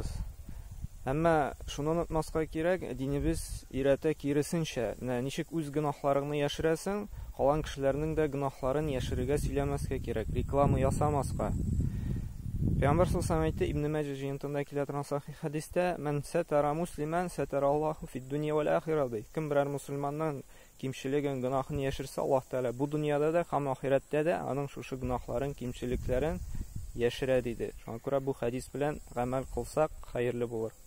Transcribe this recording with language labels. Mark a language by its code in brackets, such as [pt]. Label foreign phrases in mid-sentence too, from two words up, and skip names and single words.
[tt] Әмма шуны онытмаска кирәк, динебез өйрәтә киресенчә, ничек үз гынахларыңны яшерәсең, калган кешеләрнең дә гынахларын яшерергә сөйләмәскә кирәк, реклама ясамаска. Пәйгамбәр [ar] صلى الله عليه وسلم [tt] Ибн Маҗа җыентында килә торган сахих хадистә: [ar] "من ستر مسلما ستره الله في الدنيا والآخرة" [tt] ди. Кем берәр мусульманның кимчелеген, гынахын яшерсә, Аллаһ Тәгалә бу дөньяда да һәм ахирәттә дә аның шушы гынахларын, кимчелекләрен яшерә диде. Шуңа күрә бу хадис белән гамәл кылсак, хәерле булыр.